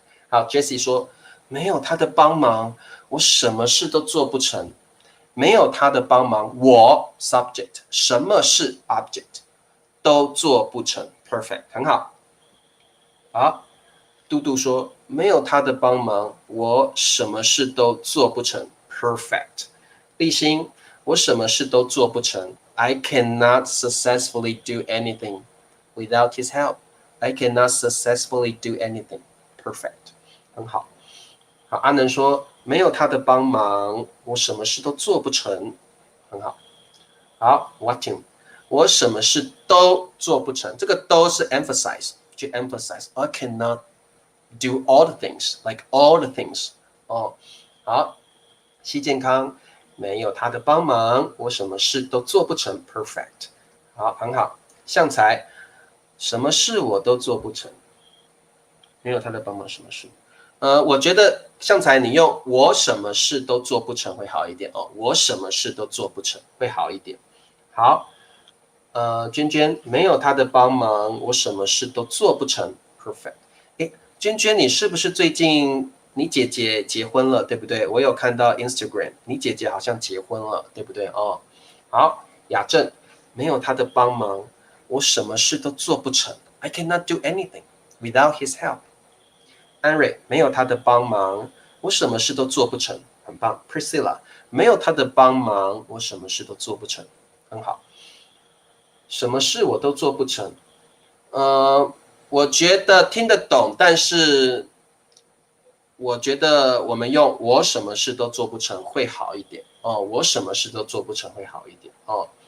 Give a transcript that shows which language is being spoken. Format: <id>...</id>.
<zh>好 ，Jessie 说没有他的帮忙，我什么事都做不成。没有他的帮忙，我 subject 什么是 object 都做不成 ，perfect 很好。好，嘟嘟说没有他的帮忙，我什么事都做不成 ，perfect。</zh> <en>立新，</en> <zh>我什么事都做不成，</zh> <en>I cannot successfully do anything without his help. I cannot successfully do anything.</en> <zh>Perfect， 很好。好，阿能说没有他的帮忙，我什么事都做不成，很好。好 ，Watim， 我什么事都做不成，这个都是 emphasize， 去 emphasize。</zh> <en>I cannot do all the things, like all the things。</en> <zh>哦，好，西健康，没有他的帮忙，我什么事都做不成，perfect。好，很好。向才，什么事我都做不成，没有他的帮忙，什么事？我觉得向才你用我什么事都做不成会好一点哦，我什么事都做不成会好一点。好，娟娟没有他的帮忙，我什么事都做不成，perfect。诶，娟娟，你是不是最近你姐姐结婚了，对不对？我有看到 Instagram， 你姐姐好像结婚了，对不对？哦，好，雅正没有他的帮忙，我什么事都做不成。</zh> <en>I cannot do anything without his help。</en> <zh>安瑞没有他的帮忙，我什么事都做不成，很棒。 Priscilla 没有他的帮忙，我什么事都做不成，很好。什么事我都做不成，我觉得听得懂，但是我觉得我们用我什么事都做不成会好一点哦，我什么事都做不成会好一点哦。</zh>